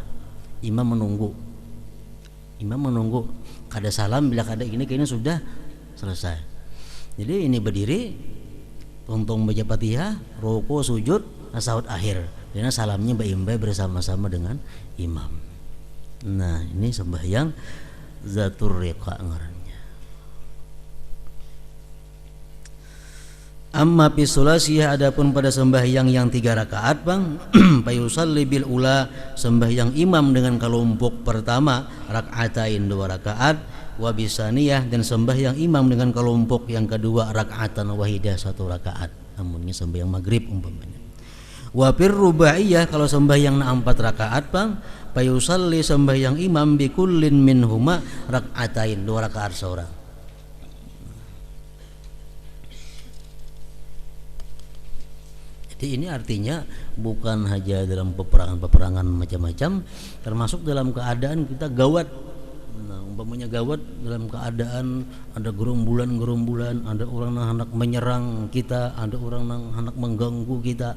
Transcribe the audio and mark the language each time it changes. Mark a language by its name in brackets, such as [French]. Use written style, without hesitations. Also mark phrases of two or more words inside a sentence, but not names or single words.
[Banjar] Imam menunggu kada salam, bila kada ini kayaknya sudah selesai. Jadi ini berdiri, tuntung baca Fatihah, ruku, sujud, tasahud akhir, dan salamnya baimbai bersama-sama dengan imam. Nah, ini sembahyang zatur riqa ngarannya. [Arabic] أما في الثلاثية, [Banjar] adapun pada sembahyang yang 3 rakaat bang, [Arabic] فيصلي بالأولى, [Banjar] sembahyang imam dengan kelompok pertama rakaatain 2 rakaat, [Arabic] وبالثانية, [Banjar] dan sembahyang imam dengan kelompok yang kedua [Arabic] ركعة واحدة [Banjar] 1 rakaat. Namunnya sembahyang maghrib umpamanya. [Arabic] وفي الرباعية, [Banjar] kalau sembahyang 4 rakaat bang, fayusalli, sembahyang imam [Arabic] بكل منهما ركعتين [Banjar] 2 rakaat seorang. [Indonesian] Jadi ini artinya bukan hanya dalam peperangan macam-macam, termasuk dalam keadaan kita gawat. Nah, umpamanya gawat dalam keadaan ada gerombolan, ada orang yang hendak menyerang kita, ada orang yang hendak mengganggu kita.